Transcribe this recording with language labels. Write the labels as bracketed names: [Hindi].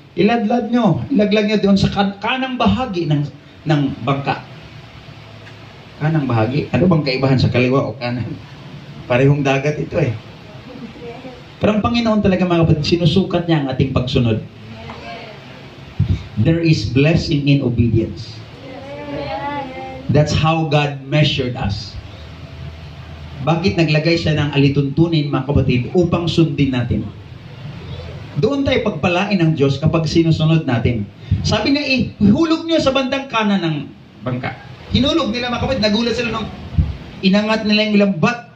[Filipino] Iladlad nyo. Ilaglag nyo doon sa kanang bahagi ng bangka. Kanang bahagi? Ano bang kaibahan sa kaliwa o kanan? Parehong dagat ito eh. Pero ang Panginoon talaga, mga kapatid, sinusukat niya ang ating pagsunod. [English] There is blessing in obedience. That's how God measured us. [Filipino] Bakit naglagay siya ng alituntunin, mga kapatid, upang sundin natin? Doon tayo pagpalain ng Diyos kapag sinusunod natin. Sabi niya, hulog niyo sa bandang kanan ng bangka. Hinulog nila, mga kapatid, nagulat sila nung inangat nila yung lambat.